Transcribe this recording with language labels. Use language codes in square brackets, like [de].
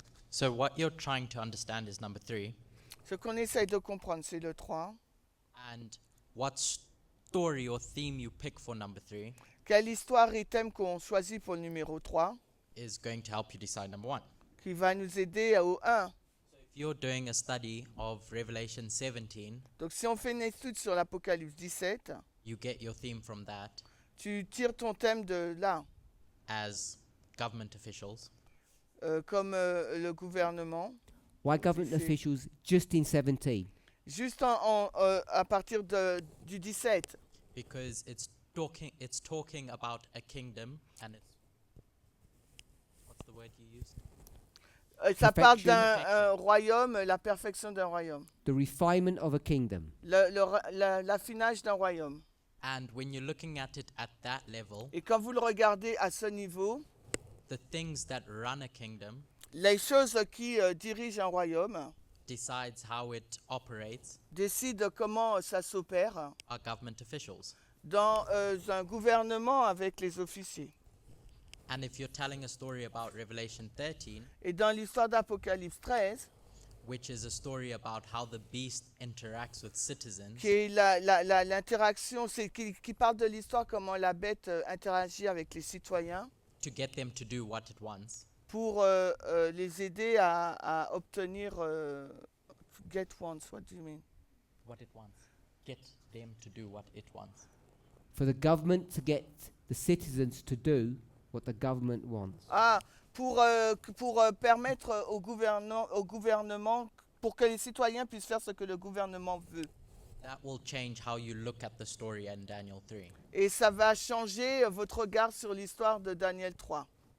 [en] So what you're trying to understand is number 3, [fr] Ce qu'on essaye de comprendre, c'est le 3. [en] and what story or theme you pick for number 3 [fr] Quelle histoire et thème qu'on choisit pour le numéro 3 [en] is going to help you decide number 1. [fr] qui va nous aider au 1. [en] If you're doing a study of Revelation 17, [fr] Donc si on fait une étude sur l'Apocalypse 17, [en] you get your theme from that [fr] tu tires ton thème de là, [en] as government officials. [fr] comme le gouvernement, [en] Why government [fr] C'est- [en] officials just in 17? [fr] juste à partir du 17. [en] Because it's talking about a kingdom, and it's, what's the word you used? [fr] Ça parle [en] Perfection. [fr] d'un royaume, la perfection d'un royaume, [en] The refinement of a kingdom. [fr] l'affinage d'un royaume. [en] And when you're looking at it at that level, [fr] Et quand vous le regardez à ce niveau, [en] the things that run a kingdom [fr] les choses qui dirigent un royaume [en] decides how it operates [fr] décident comment ça s'opère [en] are government officials. [fr] dans un gouvernement avec les officiers. [en] And if you're telling a story about Revelation 13, [fr] Et dans l'histoire d'Apocalypse 13, [en] which is a story about how the beast interacts with citizens, [fr] qui est l'interaction, qui parle de l'histoire comment la bête interagit avec les citoyens [en] to get them to do what it wants, [fr] pour les aider à obtenir [en] get wants. What do you mean? what it wants, get them to do what it wants. For the government to get the citizens to do what the government wants. [fr] Pour permettre au gouvernement, pour que les citoyens puissent faire ce que le gouvernement veut. [en] That will change how you look at the story in Daniel 3. [fr] Et ça va changer votre regard sur l'histoire de Daniel 3.